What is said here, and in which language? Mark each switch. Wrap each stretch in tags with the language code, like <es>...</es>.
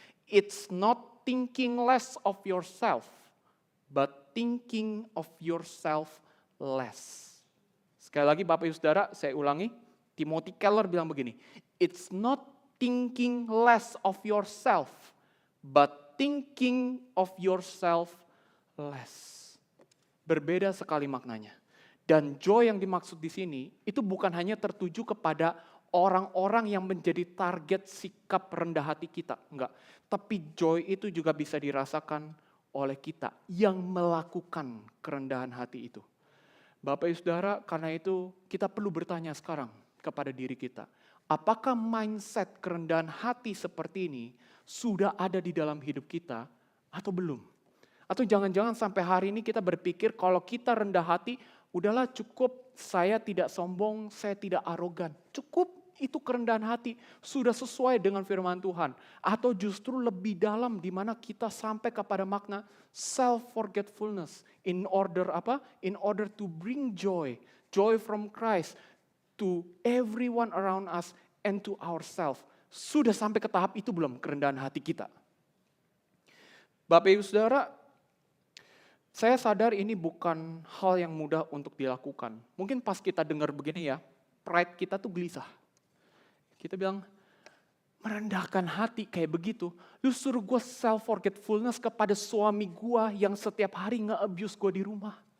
<en>It's not thinking less of yourself, but thinking of yourself less.</en> <id>Sekali lagi Bapak Ibu Saudara, saya ulangi. Timothy Keller bilang begini,</id> <en>it's not thinking less of yourself, but thinking of yourself less.</en> <id>Berbeda sekali maknanya. Dan joy yang dimaksud di sini, itu bukan hanya tertuju kepada orang-orang yang menjadi target sikap rendah hati kita. Enggak. Tapi joy itu juga bisa dirasakan oleh kita yang melakukan kerendahan hati itu. Bapak Ibu Saudara, karena itu kita perlu bertanya sekarang kepada diri kita. Apakah mindset kerendahan hati seperti ini sudah ada di dalam hidup kita atau belum? Atau jangan-jangan sampai hari ini kita berpikir kalau kita rendah hati, udahlah cukup, saya tidak sombong, saya tidak arogan. Cukup itu kerendahan hati, sudah sesuai dengan firman Tuhan. Atau justru lebih dalam di mana kita sampai kepada makna self-forgetfulness.</id> <en>In order</en> <id>apa?</id> <en>In order to bring joy from Christ to everyone around us and to ourselves.</en> <id>Sudah sampai ke tahap itu belum kerendahan hati kita? Bapak Ibu Saudara, saya sadar ini bukan hal yang mudah untuk dilakukan. Mungkin pas kita dengar begini ya, pride kita tuh gelisah. Kita bilang, merendahkan hati kayak begitu, lu suruh gue self-forgetfulness kepada suami gue yang setiap hari nge-abuse gue di rumah.</id>